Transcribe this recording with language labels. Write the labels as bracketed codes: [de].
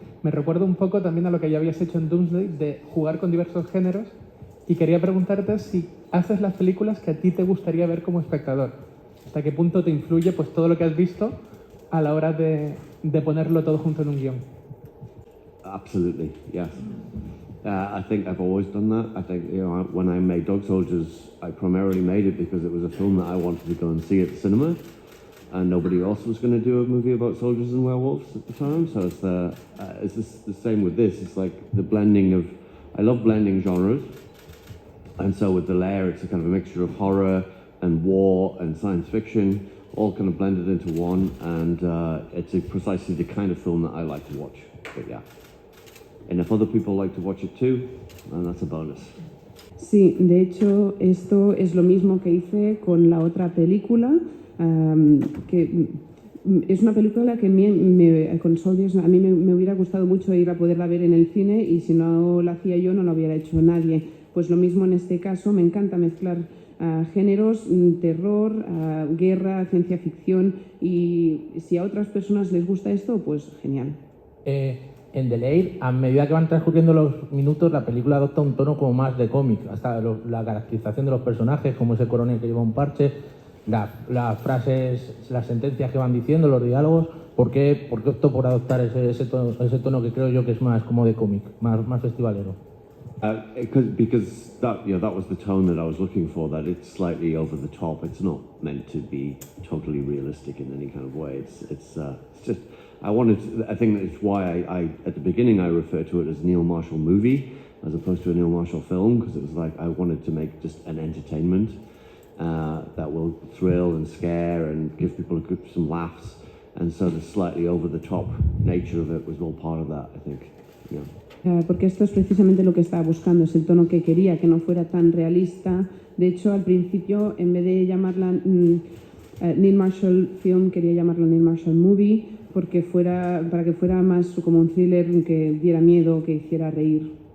[es] Me recuerda un poco también a lo que ya habías hecho en Doomsday, de jugar con diversos géneros, y quería preguntarte si haces las películas que a ti te gustaría ver como espectador. ¿Hasta qué punto te influye pues todo lo que has visto a la hora de ponerlo todo junto en un guión? [en] Absolutely, yes. I think I've always done that. I think, you know, when I made Dog Soldiers, I primarily made it because it was a film that I wanted to go and see at the cinema, and nobody else was going to do a movie about soldiers and werewolves at the time. So it's the same with this. It's like the blending of, I love blending genres, and so with The Lair, it's a kind of a mixture of horror and war and science fiction, all kind of blended into one, and it's precisely the kind of film that I like to watch. But yeah. And if other people like to watch it too, then that's a bonus. [es] Sí, de hecho, esto es lo mismo que hice con la otra película, que es una película que con Soldiers a mí me hubiera gustado mucho ir a poderla ver en el cine, y si no la hacía yo no la hubiera hecho nadie. Pues lo mismo en este caso, me encanta mezclar géneros, terror, guerra, ciencia ficción, y si a otras personas les gusta esto, pues genial. En The Lair, a medida que van transcurriendo los minutos, la película adopta un tono como más de cómic, hasta la caracterización de los personajes, como ese coronel que lleva un parche, las frases, las sentencias que van diciendo, los diálogos. ¿Por qué optó por adoptar ese tono que creo yo que es más como de cómic, más festivalero? [en] Because that was the tone that I was looking for, that it's slightly over the top. It's not meant to be totally realistic in any kind of way. It's just, I think that's why I at the beginning I referred to it as Neil Marshall movie as opposed to a Neil Marshall film, because it was like I wanted to make just an entertainment that will thrill and scare and give people some laughs, and so the slightly over the top nature of it was all part of that, I think. Yeah. [es] Porque esto es precisamente lo que estaba buscando, es el tono que quería, que no fuera tan realista. De hecho, al principio, en vez de llamarla Neil Marshall Film, quería llamarlo Neil Marshall Movie, para que fuera más como un thriller que diera miedo, que hiciera reír.